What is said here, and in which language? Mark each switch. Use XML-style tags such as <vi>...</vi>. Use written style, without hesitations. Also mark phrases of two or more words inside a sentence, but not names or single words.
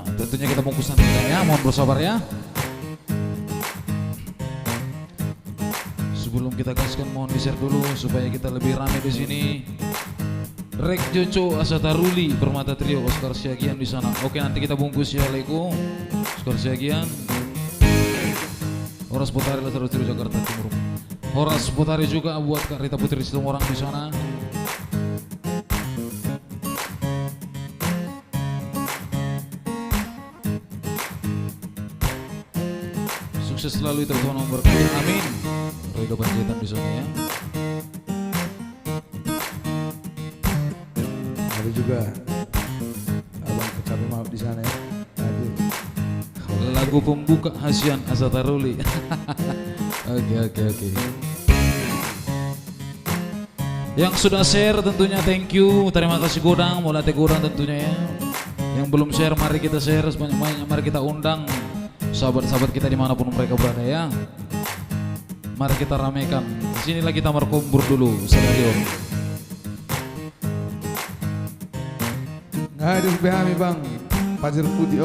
<id>Tentunya kita bungkus nanti ya, mohon bersabar ya. Sebelum kita gaskan mohon di share dulu supaya kita lebih ramai di sini. Rek Joco Asataruli Permata Trio Oscar Siagian di sana. Oke, nanti kita bungkus ya Leko. Oscar Siagian. Horas Putari Lazarus Trio Jakarta Timur. Horas Putari juga buat Kak Rita Putri semua orang di sana. Sukses selalu itu Tuhan memberkati. Amin. Ridho Panjaitan di sana ya. Ada juga abang kecapi maaf di sana ya. Hadir. Lagu pembuka Hasyan Asataruli. Oke. Yang sudah share tentunya</id> <en>thank you.</en> <id>Terima kasih Godang,</id> <bbc>Molate Godang</bbc> <id>tentunya ya. Yang belum share mari kita share sebanyak-banyaknya. Mari kita undang sahabat-sahabat kita dimanapun mereka berada ya. Mari kita ramaikan. Disinilah kita berkumpul dulu stadion. Hadir kami bang Pasir Putih.</id>